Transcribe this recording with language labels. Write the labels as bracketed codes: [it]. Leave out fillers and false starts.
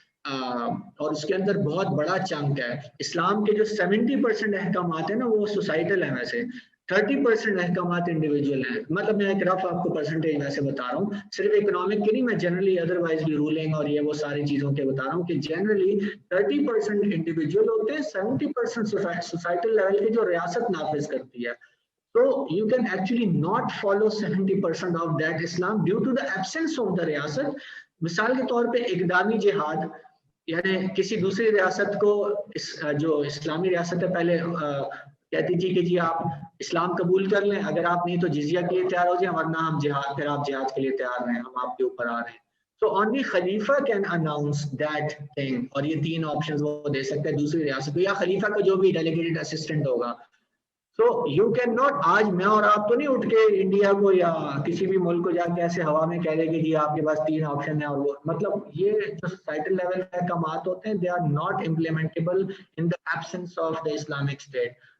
[ur] اور اس کے اندر بہت بڑا چنک ہے. اسلام کے جو 70% احکامات ہیں نا وہ سوسائٹل ہیں، ویسے 30% احکامات انڈیویجول ہیں. مطلب میں ایک رف آپ کو پرسنٹیج ویسے بتا رہا ہوں، صرف اکنامک کے نہیں، میں جنرلی ادروائز بھی رولنگ اور یہ وہ ساری چیزوں کے بتا رہا ہوں کہ جنرلی 30% انڈیویجول ہوتے ہیں، 70% سوسائٹل لیول کی جو ریاست نافذ کرتی ہے. [en] So you can actually not follow 70% of that Islam due to the absence of the riyasat. [ur] مثال کے طور پہ اقدامی جہاد یعنی کسی دوسری ریاست کو جو اسلامی ریاست ہے پہلے کہتی تھی کہ جی آپ اسلام قبول کر لیں، اگر آپ نہیں تو جزیہ کے لیے تیار ہو جائیں، ورنہ ہم جہاد، پھر آپ جہاد کے لیے تیار رہیں، ہم آپ کے اوپر آ رہے ہیں. [en] So only khalifa can announce that thing. [ur] اور یہ 3 آپشنز وہ دے سکتے ہیں دوسری ریاست کو یا خلیفہ کا جو بھی ڈیلیگیٹڈ اسسٹنٹ ہوگا. [en] So you cannot، [ur] آج میں اور آپ تو نہیں اٹھ کے انڈیا کو یا کسی بھی ملک کو جا کے ایسے ہوا میں کہہ دے کہ جی آپ کے پاس 3 آپشن ہیں، اور وہ مطلب یہ جو سوسائٹل لیول پہ احکامات ہوتے ہیں [en] they are not implementable in the absence of the Islamic State.